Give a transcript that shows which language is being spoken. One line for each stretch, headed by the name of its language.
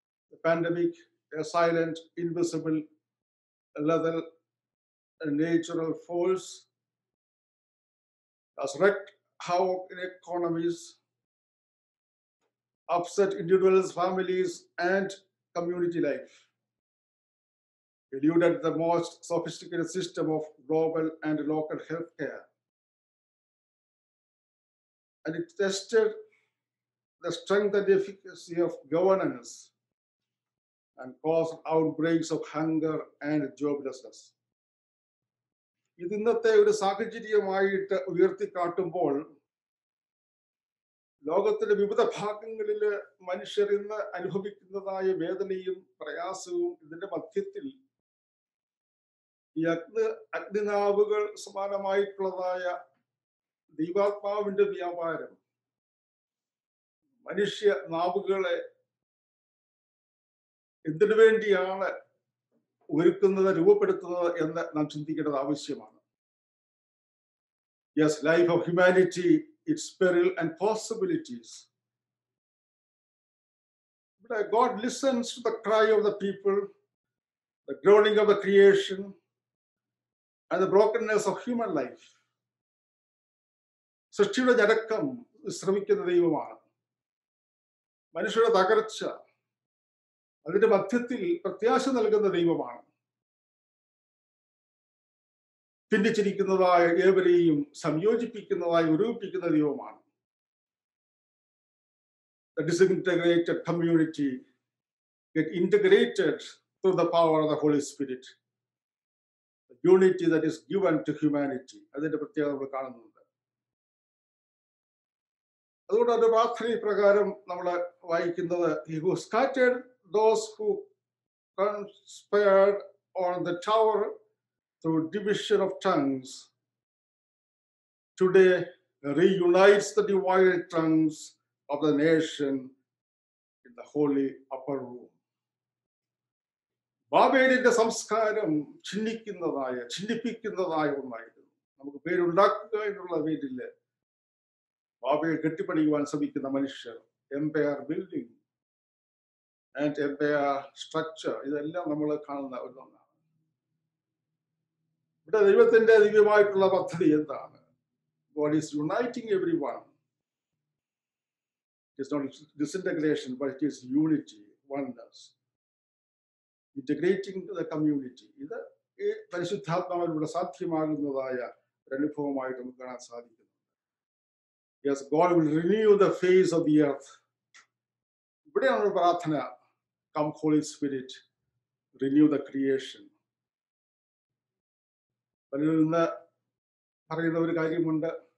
English: The pandemic, a silent, invisible, lethal, and natural force, has wreaked havoc in economies, upset individuals, families, and community life, eluded the most sophisticated system of global and local healthcare, and it tested the strength and efficacy of governance and caused outbreaks of hunger and joblessness.
Malayalam: ഇത് ഇന്നത്തെ ഒരു സാഹചര്യമായിട്ട് ഉയർത്തിക്കാട്ടുമ്പോൾ ലോകത്തിന്റെ വിവിധ ഭാഗങ്ങളിൽ മനുഷ്യർ ഇന്ന് അനുഭവിക്കുന്നതായ വേദനയും പ്രയാസവും ഇതിന്റെ മധ്യത്തിൽ ഈ അഗ്നിനാവുകൾ സമാനമായിട്ടുള്ളതായ ദൈവാത്മാവിന്റെ വ്യാപാരം മനുഷ്യ നാവുകളെ എന്തിനു വേണ്ടിയാണ് ഒരുക്കുന്നത്, രൂപപ്പെടുത്തുന്നത് എന്ന് നാം ചിന്തിക്കേണ്ടത് ആവശ്യമാണ്.
English: Yes, life of humanity, its peril and possibilities. But God listens to the cry of the people, the groaning of the creation, and the brokenness of human life.
Malayalam: സൃഷ്ടിയുടെ ഞരക്കം ശ്രമിക്കുന്ന ദൈവമാണ്. മനുഷ്യരുടെ തകർച്ച, അതിന്റെ മധ്യത്തിൽ പ്രത്യാശ നൽകുന്ന ദൈവമാണ്. ഭിന്നിച്ചിരിക്കുന്നതായ ഏവരെയും സംയോജിപ്പിക്കുന്നതായി ഒരുമിപ്പിക്കുന്ന ദൈവമാണ്.
English: The disintegrated community get integrated through the power of the Holy Spirit. The unity that is given to humanity.
Malayalam: അതിന്റെ പ്രത്യേകത നമ്മൾ കാണുന്നുണ്ട്. അതുകൊണ്ട് അത് പ്രാർത്ഥന പ്രകാരം നമ്മൾ വായിക്കുന്നത്
English: He who scattered those who conspired on the tower through division of tongues, today reunites the divided tongues of the nation in the holy upper room.
Malayalam: ബാബേലിന്റെ സംസ്കാരം ചിഹ്നിപ്പിക്കുന്നതായ ഒന്നായിരുന്നു. നമുക്ക് പേരുണ്ടാക്കുക എന്നുള്ള പേരില് ബാബേൽ കെട്ടിപ്പണിയുവാൻ ശ്രമിക്കുന്ന മനുഷ്യർ,
English: empire building and empire structure,
Malayalam: ഇതെല്ലാം നമ്മൾ കാണുന്ന ഒന്നാണ്. ഇവിടെ ദൈവത്തിന്റെ ദിവ്യമായിട്ടുള്ള പദ്ധതി എന്താണ്?
English: God is uniting everyone. It is not disintegration, but it is unity, oneness. Integrating the community.
Malayalam: ഇത് പരിശുദ്ധാത്മാവിലൂടെ സാധ്യമാകുന്നതായ ഒരു അനുഭവമായിട്ട് നമുക്ക് കാണാൻ സാധിക്കുന്നു.
English: Yes, God will renew the face of the earth.
Malayalam: ഇവിടെയാണ് പ്രാർത്ഥന.
English: Come Holy Spirit, renew the creation.
Malayalam: പലരും ഇന്ന് പറയുന്ന ഒരു കാര്യമുണ്ട്.